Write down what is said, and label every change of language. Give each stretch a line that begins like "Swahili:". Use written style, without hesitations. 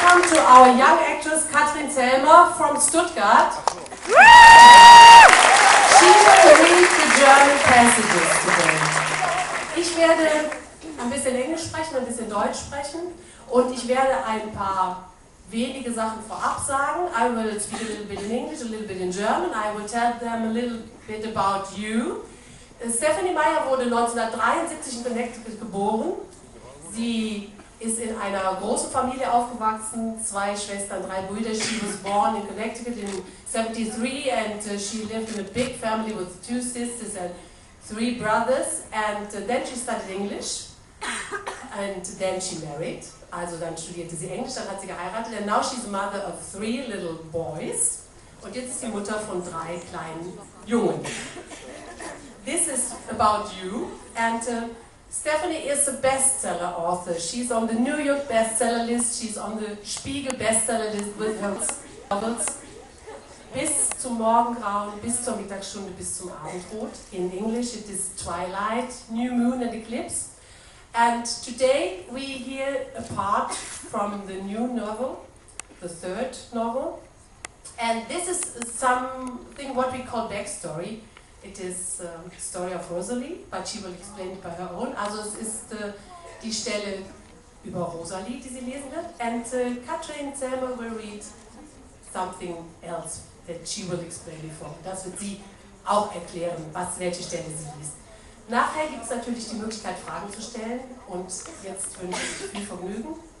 English: To our young actress from Stuttgart. She will read the German passages today.
German: Ich werde ein bisschen Englisch sprechen, ein bisschen Deutsch sprechen und ich werde ein paar wenige Sachen vorab sagen.
English: I will speak a little bit in English, a little bit in German. I will tell them a little bit about you.
German: Stephenie Meyer wurde 1973 in Connecticut geboren. Sie ist in einer großen Familie aufgewachsen, 2 Schwestern, 3 Brüder.
English: She was born in Connecticut in 1973 and she lived in a big family with 2 sisters and 3 brothers. And then she studied English and then she married.
German: Also dann studierte sie Englisch, dann hat sie geheiratet.
English: And now she's a mother of 3 little boys.
German: Und jetzt ist sie Mutter von 3 kleinen Jungen.
English: This is about you. And Stephenie is a bestseller author. She's on the New York bestseller list. She's on the Spiegel bestseller list with her novels.
German: Bis zum Morgengrauen, bis zur Mittagsstunde, bis zum Abendrot.
English: In English it is Twilight, New Moon and Eclipse. And today we hear a part from the new novel, the 3rd novel. And this is something what we call backstory. It is the story of Rosalie, but she will explain it by her own.
German: Also es ist die Stelle über Rosalie, die sie lesen wird.
English: And Katrin Zelmer will read something else that she will explain before.
German: Das wird sie auch erklären, welche Stelle sie liest. Nachher gibt es natürlich die Möglichkeit, Fragen zu stellen. Und jetzt wünsche ich viel Vergnügen.